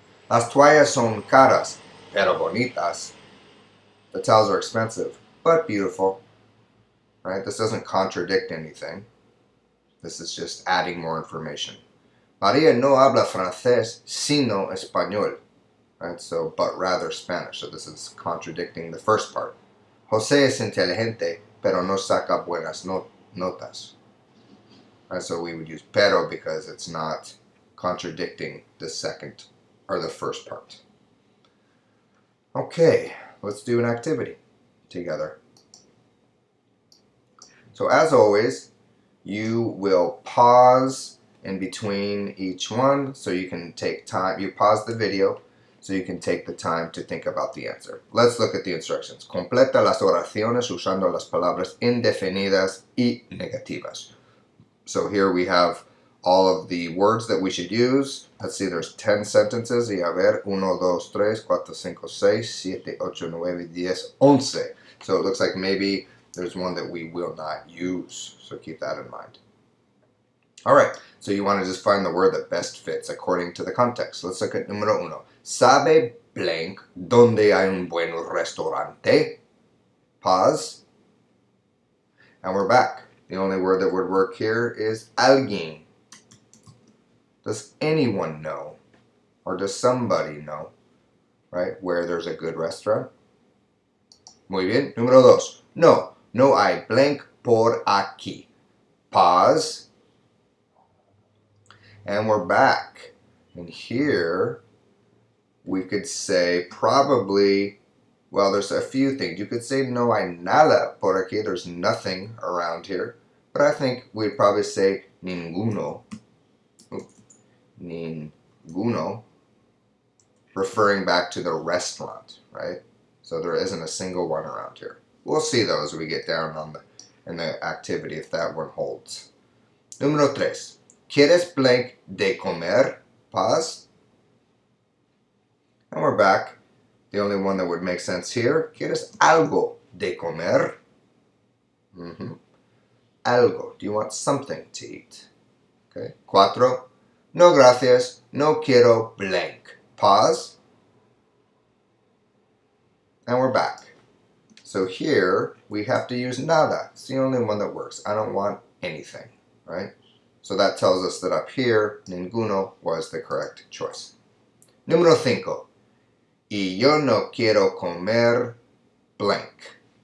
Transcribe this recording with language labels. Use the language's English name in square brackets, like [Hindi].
[Spanish] Las toallas son caras, pero bonitas. [English] The towels are expensive, but beautiful, right? This doesn't contradict anything. This is just adding more information. [Spanish] Maria no habla francés, sino español, right? [English] So, but rather Spanish. So this is contradicting the first part. [Spanish] José es inteligente, pero no saca buenas notas. [English] Right? So we would use pero because it's not contradicting the second or the first part. Okay, let's do an activity together. So as always, you will pause in between each one so you can take time. You pause the video so you can take the time to think about the answer. Let's look at the instructions. [Spanish] Completa las oraciones usando las palabras indefinidas y negativas. [English] So here we have all of the words that we should use. Let's see, there's 10 sentences. [Spanish] Y a ver, [English] 1, 2, 3, 4, 5, 6, 7, 8, 9, 10, 11. So it looks like maybe there's one that we will not use. So keep that in mind. All right, so you want to just find the word that best fits according to the context. Let's look at número 1. [Spanish] ¿Sabe blank donde hay un buen restaurante? [English] Pause. And we're back. The only word that would work here is alguien. Does anyone know, or does somebody know, right, where there's a good restaurant? [Spanish] Muy bien. Número 2. No, no hay blank por aquí. [English] Pause. And we're back. And here we could say probably, well, there's a few things. You could say [Spanish] no hay nada por aquí. [English] There's nothing around here. But I think we'd probably say ninguno. Ninguno. Referring back to the restaurant, right? So there isn't a single one around here. We'll see though as we get down on in the activity if that one holds. [Spanish] Número 3. ¿Quieres blank de comer? [English] Pause. And we're back. The only one that would make sense here. [Spanish] ¿Quieres algo de comer? [English] Algo. Do you want something to eat? [Spanish] Okay. 4. No gracias. No quiero blank. [English] Pause. And we're back. So here we have to use nada. It's the only one that works. I don't want anything, right? So that tells us that up here, ninguno was the correct choice. [Spanish] Número 5. Y yo no quiero comer blank.